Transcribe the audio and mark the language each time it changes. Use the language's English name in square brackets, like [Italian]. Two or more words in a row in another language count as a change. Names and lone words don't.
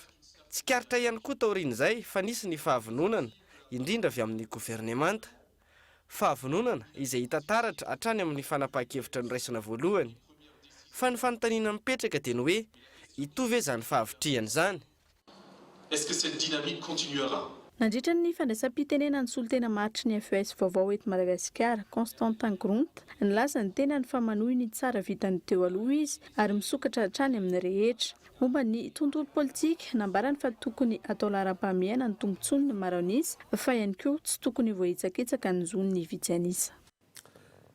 [Malagasy] Tsy karitra ihany koa taorian'izay fa nisy ny fahavononana, indrindra avy amin'ny governemanta. Fahavononana izay hita taratra hatrany amin'ny fanapahan-kevitra noraisina voalohany. Fa ny fanontaniana mipetraka dia ny hoe hitovy izany fahavitriana izany. [French] Est-ce que cette dynamique continuera? [Malagasy] Nandritra ny fandraisam-pitenena ny solitena maharitry ny FES vaovao eto Madagasikara, Constantin Grunt, nilaza ny tena ny famanohy ny tsara vitany teo aloha izy ary misokatra hatrany amin'ny rehetra. Momba ny tontolo politika, nambarany fa tokony atao laharam-pahamehana ny tombontsoany ny maraonisy, fa ihany koa tsy tokony voahitsakitsaka ny zon'ny vitsy anisa.